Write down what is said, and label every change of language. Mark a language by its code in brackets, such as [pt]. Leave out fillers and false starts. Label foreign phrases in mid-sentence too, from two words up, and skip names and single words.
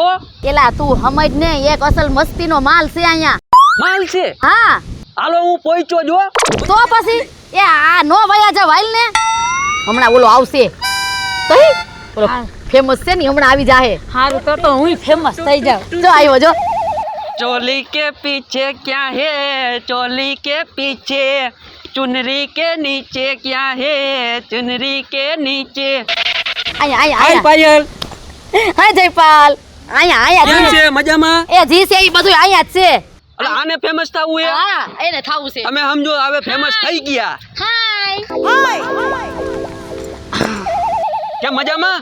[gu] એલા તું સમજ ને, એક અસલ મસ્તીનો માલ છે અહીંયા. માલ છે? હા. હાલો હું પહોંચ્યો જો. તો પછી એ આ નો વયા જાવ, હાલ ને. હમણાં ઓલો આવશે. કઈ ઓલો ફેમસ છે ને હમણાં આવી જાહે. હારું તો હું ફેમસ થઈ જાઉં. જો આવ્યો જો. [hi] चोली के पीछे क्या है, चोली के पीछे चुनरी के नीचे क्या है, चुनरी के नीचे. [gu] આયા પાયલ. હા જયપાલ. આયા કેમ છે? મજામાં? એ જી છે ઈ બધું આયા જ છે. અલા આને ફેમસ થવું હે? હા એને થાવું છે. તમે સમજો હવે ફેમસ થઈ ગયા. હાય. કેમ મજામાં?